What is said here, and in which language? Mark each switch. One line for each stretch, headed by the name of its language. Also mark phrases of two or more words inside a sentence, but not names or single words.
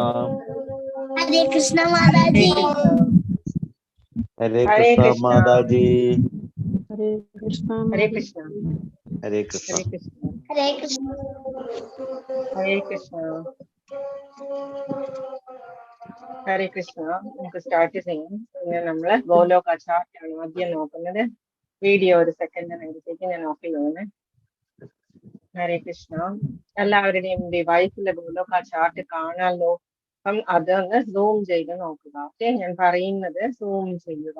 Sanskrit: Hare Krishna Mataji. Hare Krishna Mataji. Hare Krishna. Hare Krishna. Hare Krishna. Hare Krishna. Hare Krishna. Hare Krishna. Hare Krishna.
Malayalam: നമുക്ക് സ്റ്റാർട്ട് ചെയ്യാം. പിന്നെ നമ്മള് ഗോലോക ചാർട്ട് ആണ് ആദ്യം നോക്കുന്നത്. വീഡിയോ ഒരു സെക്കൻഡ് നേരത്തേക്ക് ഞാൻ ഓഫ് ചെയ്യുന്നത്. ഹരേ കൃഷ്ണ. എല്ലാവരുടെയും ഡിവൈസിലെ ഗോലോക ചാർട്ട് കാണാമല്ലോ. അപ്പം അതൊന്ന് സൂം ചെയ്ത് നോക്കുക. ഓക്കെ, ഞാൻ പറയുന്നത് സൂം ചെയ്യുക.